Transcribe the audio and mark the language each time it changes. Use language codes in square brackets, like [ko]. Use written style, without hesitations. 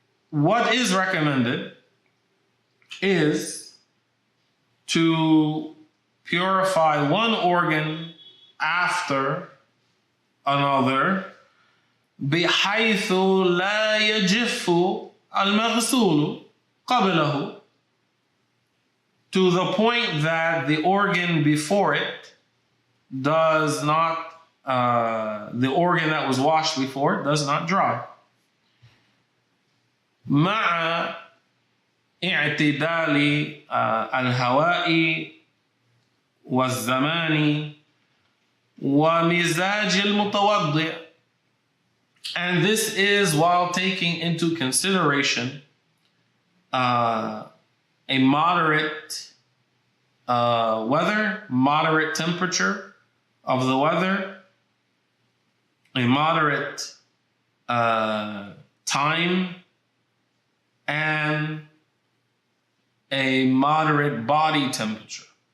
[en] What is recommended is to purify one organ after another, [ar] بحيث لا يجف المغسول قبله, [en] to the point that the organ before it does not, the organ that was washed before does not dry. [ar] مع اعتدال الهواء والزمان ومزاج المتوضئ. [en] And this is while taking into consideration a moderate weather, moderate temperature of the weather, a moderate time, and a moderate body temperature.